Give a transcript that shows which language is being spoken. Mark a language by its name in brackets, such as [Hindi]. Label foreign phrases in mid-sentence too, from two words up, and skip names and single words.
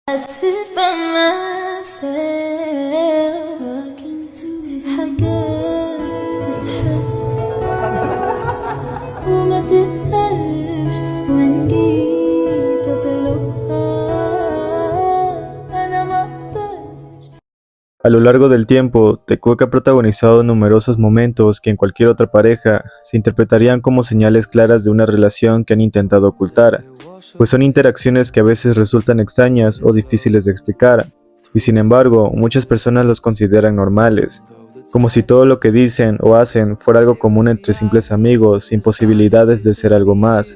[English] sit by myself talking to [Arabic] حاجات تتحس وما تتقالش وإن جيت أطلبها أنا مقدرش. [Spanish] A lo largo del tiempo, Tecuec ha protagonizado numerosos momentos que en cualquier otra pareja se interpretarían como señales claras de una relación que han intentado ocultar, pues son interacciones que a veces resultan extrañas o difíciles de explicar, y sin embargo, muchas personas los consideran normales, como si todo lo que dicen o hacen fuera algo común entre simples amigos, sin posibilidades de ser algo más.